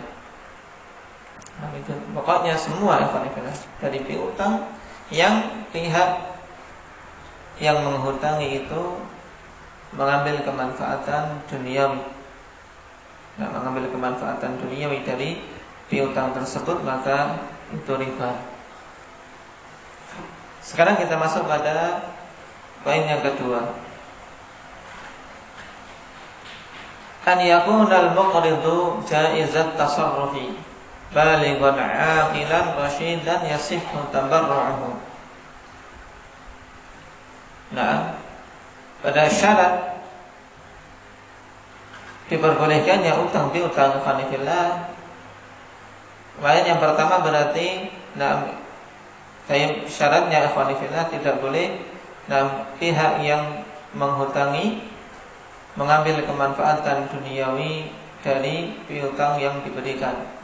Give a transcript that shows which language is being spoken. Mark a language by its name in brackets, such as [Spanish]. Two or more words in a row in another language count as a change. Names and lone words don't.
[Indonesian] Nah, itu pokoknya semua dari piutang yang pihak yang menghutangi itu mengambil kemanfaatan duniawi. Nah, mengambil kemanfaatan duniawi dari piutang tersebut, maka itu riba. Sekarang kita masuk pada poin yang kedua. [Arabic] أن يكون المقرض جائز التصرف بالغا عاقلا رشيدا يصح تبرعه. [Indonesian] Nah, pada syarat diperbolehkannya utang piutang fanifillah. Kemarin yang pertama berarti syaratnya fanifillah tidak boleh pihak yang menghutangi mengambil kemanfaatan duniawi dari piutang yang diberikan.